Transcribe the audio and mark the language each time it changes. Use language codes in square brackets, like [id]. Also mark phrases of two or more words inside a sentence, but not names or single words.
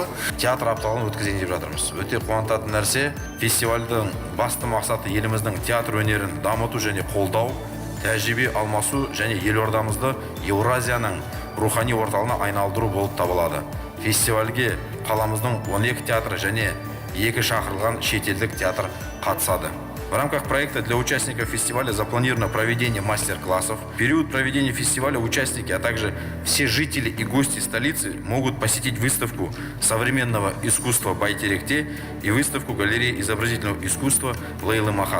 [kk] Театр апталығын өткізейін деп жатырмыз. Өте қуантатын нәрсе, фестивальдің басты мақсаты еліміздің театр өнерін дамыту және қолдау, тәжірибе алмасу және елордамызды Еуразияның рухани орталығына айналдыру болып табылады. Фестивальге қаламыздың 12 театры және 2 шақырылған шетелдік театр қатысады. [ru] В рамках проекта для участников фестиваля запланировано проведение мастер-классов. В период проведения фестиваля участники, а также все жители и гости столицы могут посетить выставку современного искусства Байтеректе и выставку галереи изобразительного искусства Лейлы Махат.